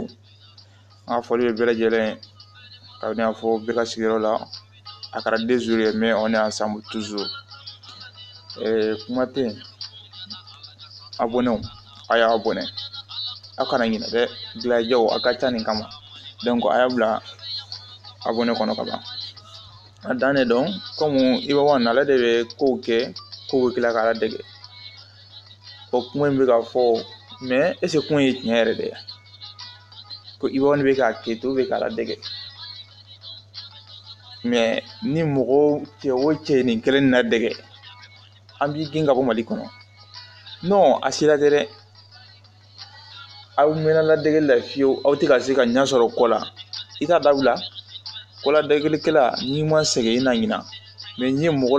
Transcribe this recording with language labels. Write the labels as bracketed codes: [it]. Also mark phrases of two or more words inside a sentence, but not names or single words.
[bm] a fɔli bɛ lajɛlen ka n'a fɔ bɛɛ ka sigiyɔrɔ la a kɛra [fr] désolé mais on est ensemble toujours [bm] kuma tɛ yen abonnés a y'a abonné a kana ɲinɛ dɛ gilajaw a ka ca nin kama donc a y'a bila abonné kɔnɔ ka ban a dannen don comme Iba ale de bɛ kow kɛ kow bɛ tila k'ala dege o kuma in bɛ ka fɔ [fr] mais est ce que [bm] kuma ye tiɲɛ yɛrɛ de ye ko Iba bɛ k'a kɛ to bɛ k'ala dege mais ni mɔgɔ cɛ o cɛ nin kelen na dege an b'i gɛn ka bɔ Mali kɔnɔ non a sera tɛ dɛ aw mɛnna ladege la fiyewu aw tɛ ka se ka ɲɛ sɔrɔ ko la i t'a dabila ko ladegelikɛla n'i ma sɛgɛn i na ɲina mais n'i ye mɔgɔ